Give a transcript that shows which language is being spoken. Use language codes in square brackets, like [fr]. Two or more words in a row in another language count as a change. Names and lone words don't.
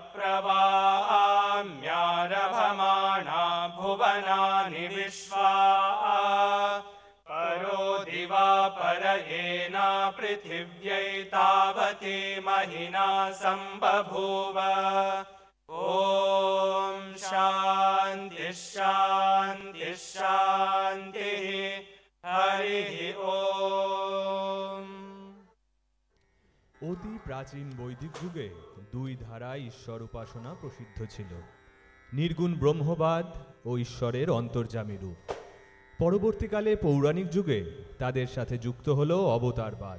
[sa] प्रवाम्यारभमाणा भुवनानि विश्वा परो दिवा परयेना पृथिव्यै तावती महिना सम्बभूव ॐ शान्ति शान्ति शान्तिः हरिः ॐ। [bn] অতি প্রাচীন বৈদিক যুগে দুই ধারা ঈশ্বর উপাসনা প্রসিদ্ধ ছিল, নির্গুণ ব্রহ্মবাদ ও ঈশ্বরের অন্তর্যামী রূপ। পরবর্তীকালে পৌরাণিক যুগে তাদের সাথে যুক্ত হল অবতারবাদ।